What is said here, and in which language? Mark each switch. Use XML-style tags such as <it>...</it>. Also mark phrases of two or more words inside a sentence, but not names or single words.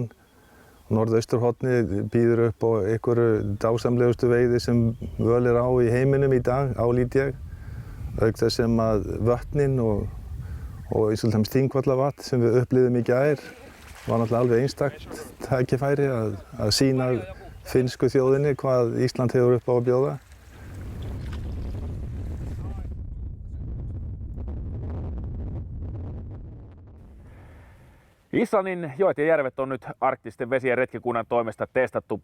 <is>Norðausturhornið býður upp á einhverju dásamlegustu veiði sem völ er á í heiminum í dag, álít ég. Auk þess sem að vötnin og eins og til Þingvallavatn sem við upplifðum í gær var náttúrulega alveg einstakt tækifæri að sýna finnsku þjóðinni hvað Ísland hefur upp á að bjóða.</is> <fi>Islannin joet ja järvet on nyt arktisten vesien retkikunnan toimesta testattu.</fi>